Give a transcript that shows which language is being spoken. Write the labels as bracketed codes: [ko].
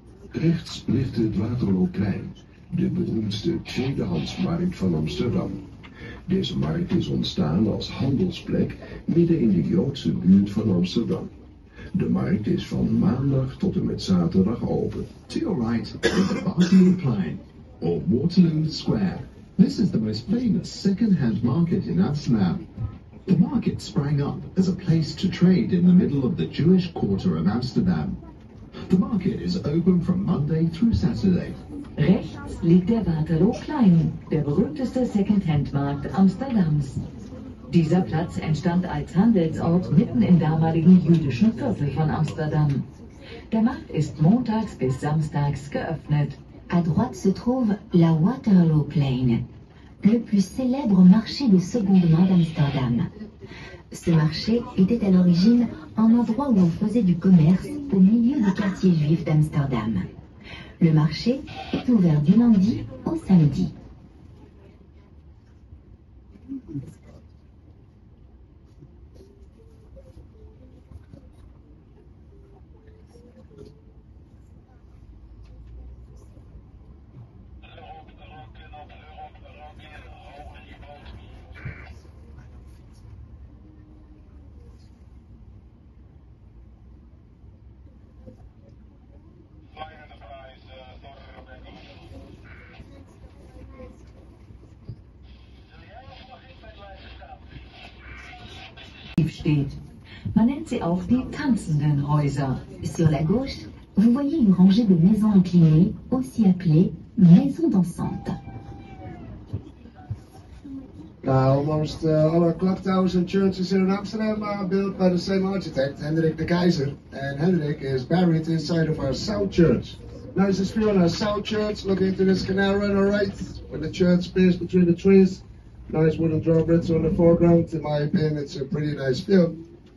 [nl] Rechts ligt het Waterlooplein, de beroemdste tweedehandsmarkt van Amsterdam. Deze markt is ontstaan als handelsplek midden in de Joodse buurt van Amsterdam. De markt is van maandag tot en met zaterdag open. [en] To your right is the Waterlooplein, or Waterloo Square. This is the most famous second-hand market in Amsterdam. The market sprang up as a place to trade in the middle of the Jewish quarter of Amsterdam. The market is open from Monday through Saturday. [de] Rechts liegt der Waterlooplein, der berühmteste Second-Hand-Markt Amsterdams. Dieser Platz entstand als Handelsort mitten im damaligen jüdischen Viertel von Amsterdam. Der Markt ist montags bis samstags geöffnet. [fr] À droite se trouve la Waterlooplein, le plus célèbre marché de seconde main d'Amsterdam. Ce marché était à l'origine un endroit où on faisait du commerce au milieu du quartier juif d'Amsterdam. Le marché est ouvert du lundi au samedi. [de] Steht. Man nennt sie auch die tanzenden Häuser. [fr] Sur la gauche, vous voyez une rangée de maisons inclinées, aussi appelées maisons dansantes. [en] Almost all our clock towers and churches here in Amsterdam are built by the same architect, Hendrik de Keizer. And Hendrik is buried inside of our South Church. Nice view on our South Church, looking into this canal right on our right, with the church spaced between the trees. Nice wooden drawbridge on the foreground. In my opinion, it's a pretty nice view.